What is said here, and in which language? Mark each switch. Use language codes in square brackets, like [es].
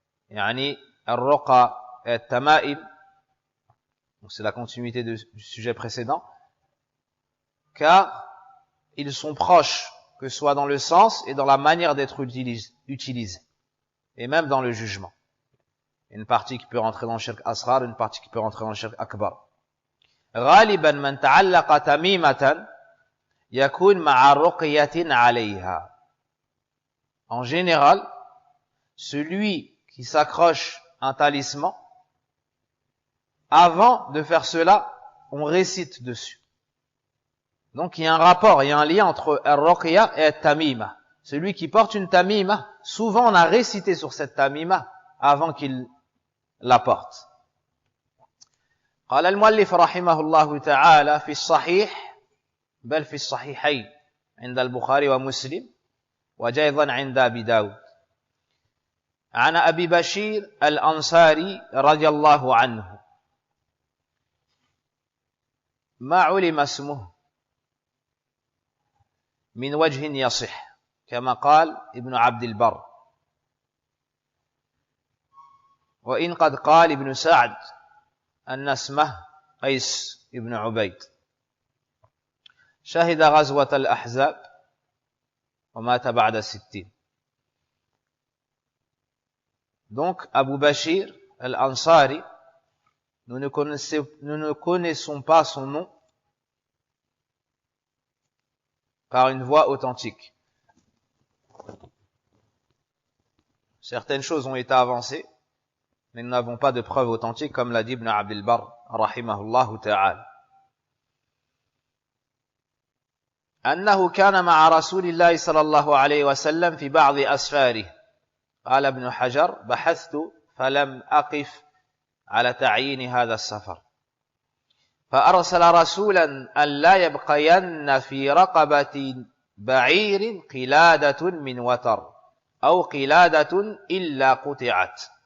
[fr] Yani ar-ruqa et at-tama'im. Donc c'est la continuité du sujet précédent. Car ils sont proches, que ce soit dans le sens et dans la manière d'être utilisés. Et même dans le jugement. Une partie qui peut rentrer dans le shirk asghar, une partie qui peut rentrer dans le shirk akbar. [ar] غالبا من تعلق تميمة يكون مع رقية عليها. [fr] En général, celui qui s'accroche un talisman, avant de faire cela, on récite dessus. Donc il y a un rapport, il y a un lien entre ar-ruqya et at-tamima. Celui qui porte une tamima, souvent on a récité sur cette tamima avant qu'il la porte. [ar] قال المؤلف رحمه الله تعالى في الصحيح بل في الصحيحين عند البخاري ومسلم وجاء أيضا عند أبي داود عن أبي بشير الأنصاري رضي الله عنه ما علم اسمه من وجه يصح كما قال ابن عبد البر وإن قد قال ابن سعد أن اسمه قيس ابن عبيد شهد غزوة الأحزاب ومات بعد 60. [fr] Donc Abu Bashir al-Ansari, nous ne connaissons pas son nom par une voix authentique. Certaines choses ont été avancées, mais nous n'avons pas de preuves authentiques, comme l'a dit Ibn Abdel Barr, rahimahullah ta'ala. [ar] أنه كان مع رسول الله صلى الله عليه وسلم في بعض أسفاره. قال ابن حجر: بحثت فلم أقف على تعيين هذا السفر. فأرسل رسولا أن لا يبقين في رقبة بعير قلادة من وتر أو قلادة إلا قطعت.